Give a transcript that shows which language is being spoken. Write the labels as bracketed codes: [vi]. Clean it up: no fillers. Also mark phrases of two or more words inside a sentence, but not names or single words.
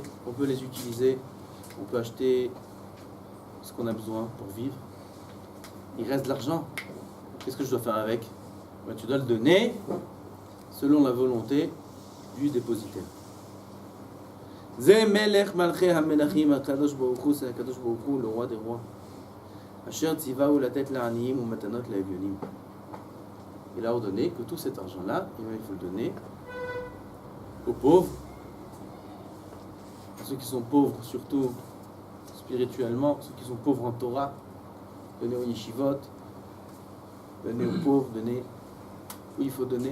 [fr] On peut les utiliser. On peut acheter ce qu'on a besoin pour vivre. Il reste de l'argent. Qu'est-ce que je dois faire avec? Ben, tu dois le donner selon la volonté du dépositaire. [he] זה מלך מלכי המלכים הקדוש ברוך הוא, c'est הקדוש ברוך הוא, [fr] le roi des rois. [he] אשר ציוהו לתת לעניים או מתנות לאביונים. [fr] Il a ordonné que tout cet argent-là, il faut le donner aux pauvres, à ceux qui sont pauvres, surtout spirituellement, ceux qui sont pauvres en Torah, donner aux yeshivot, donner aux pauvres, donner où il faut donner.